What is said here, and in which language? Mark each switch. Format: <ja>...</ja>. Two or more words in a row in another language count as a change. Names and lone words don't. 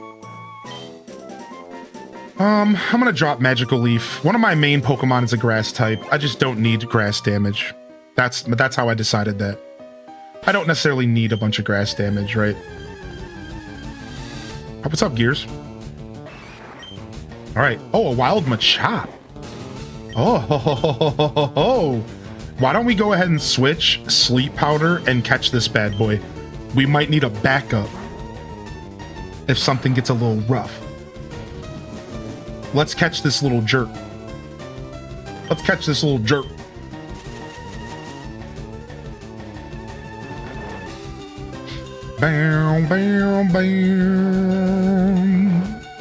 <en>I'm gonna drop Magical Leaf. One of my main Pokemon is a grass type. I just don't need grass damage. That's how I decided that. I don't necessarily need a bunch of grass damage, right? Oh, what's up, Gears? All right. Oh, a wild Machop. Oh, ho, ho, ho, ho, ho, ho. Why don't we go ahead and switch Sleep Powder and catch this bad boy? We might need a backup if something gets a little rough. Let's catch this little jerk. Let's catch this little jerk. Bam, bam, bam.</en>